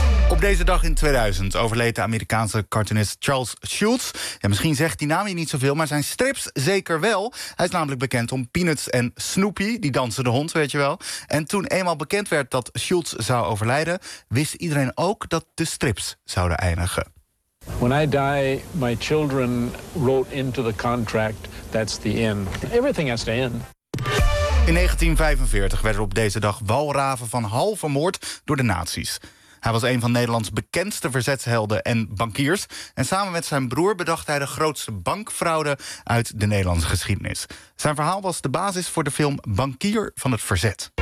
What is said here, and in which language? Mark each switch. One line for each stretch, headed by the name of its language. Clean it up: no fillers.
Dutch: Op deze dag in 2000 overleed de Amerikaanse cartoonist Charles Schulz. Ja, misschien zegt die naam je niet zoveel, maar zijn strips zeker wel. Hij is namelijk bekend om Peanuts en Snoopy, die dansende hond, weet je wel. En toen eenmaal bekend werd dat Schulz zou overlijden, wist iedereen ook dat de strips zouden eindigen.
English: When I die, my children wrote into the contract, that's the end. Everything has to end.
Dutch: In 1945 werden op deze dag walraven van Hal vermoord door de nazi's. Hij was een van Nederlands bekendste verzetshelden en bankiers. En samen met zijn broer bedacht hij de grootste bankfraude uit de Nederlandse geschiedenis. Zijn verhaal was de basis voor de film Bankier van het Verzet.